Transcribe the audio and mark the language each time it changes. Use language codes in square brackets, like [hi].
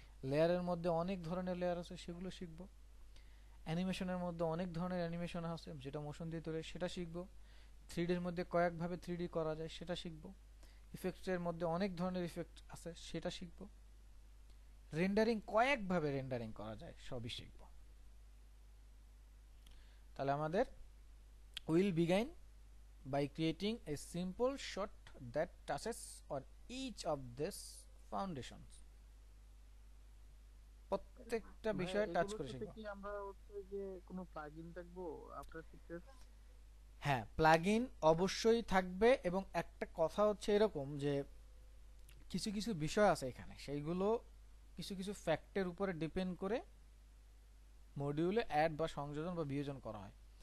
[bn] লেয়ারের মধ্যে অনেক ধরনের লেয়ার আছে, সেগুলো শিখব। অ্যানিমেশনের মধ্যে অনেক ধরনের অ্যানিমেশন আছে, যেটা মোশন দিয়ে তৈরি, সেটা শিখব। 3Dর মধ্যে কয়েকভাবে 3D করা যায়, সেটা শিখব। ইফেক্টসের মধ্যে অনেক ধরনের ইফেক্ট আছে, সেটা শিখব। রেন্ডারিং কয়েকভাবে রেন্ডারিং করা যায়, সবই শিখব। তাহলে আমাদের [en] Will begin by creating a simple shot that touches on each of these foundations. [bn] প্রত্যেকটা বিষয় টাচ করে শিখব। কি আমরা হচ্ছে যে কোনো প্লাগইন দেখবো আফটার ইফেক্টস? হ্যাঁ, প্লাগইন অবশ্যই থাকবে, এবং একটা কথা হচ্ছে এরকম যে কিছু কিছু বিষয় আছে এখানে, সেইগুলো কিছু কিছু ফ্যাক্টের উপরে ডিপেন্ড করে মডিউলে অ্যাড বা সংযোজন বা বিয়োজন করা হয়।